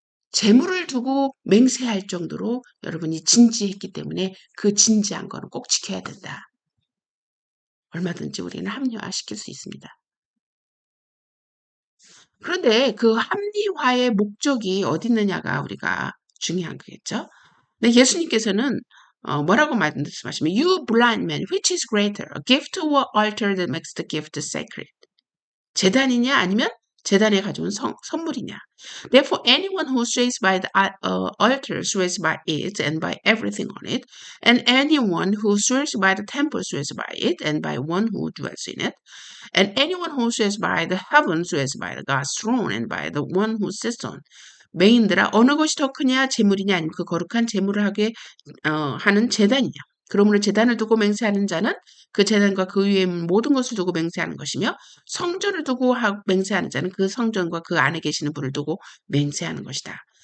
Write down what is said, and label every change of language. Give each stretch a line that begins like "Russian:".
Korean: 재물을 두고 맹세할 정도로 여러분이 진지했기 때문에 그 진지한 거는 꼭 지켜야 된다. 얼마든지 우리는 합리화시킬 수 있습니다. 그런데 그 합리화의 목적이 어디 있느냐가 우리가 중요한 거겠죠. 근데 예수님께서는 뭐라고 말씀하시면
English: You blind man, which is greater, a gift or altar that makes the gift sacred.
Korean: 제단이냐 아니면 제단에 가져온 선물이냐.
English: Therefore, anyone who swears by the altar swears by it and by everything on it, and anyone who swears by the temple swears by it and by one who dwells in it, and anyone who swears by the heaven swears by the God's throne and by the one who sits on.
Korean: 맹인들아 어느 것이 더 크냐 재물이냐 아니면 그 거룩한 재물을 하게 하는 제단이냐. 그러므로 제단을 두고 맹세하는 자는 그 제단과 그 위에 모든 것을 두고 맹세하는 것이며 성전을 두고 맹세하는 자는 그 성전과 그 안에 계시는 분을 두고 맹세하는 것이다.